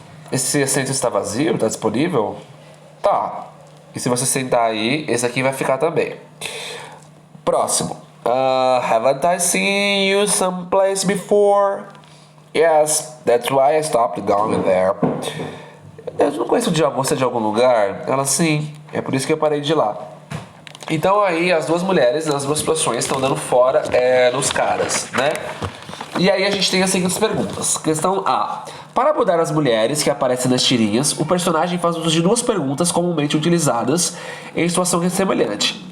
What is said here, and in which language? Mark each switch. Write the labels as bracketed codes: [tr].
[pt] Esse assento está vazio? Está disponível? Tá. E se você sentar aí, esse aqui vai ficar também. Próximo. [en] Haven't I seen you someplace before? Yes, that's why I stopped going there. [pt] Eu não conheço você de algum lugar? Ela, sim. É por isso que eu parei de ir lá. Então aí as duas mulheres, nas duas situações, estão dando fora nos caras, né? E aí a gente tem as seguintes perguntas. Questão A. Para abordar as mulheres que aparecem nas tirinhas, o personagem faz uso de duas perguntas comumente utilizadas em situação semelhante.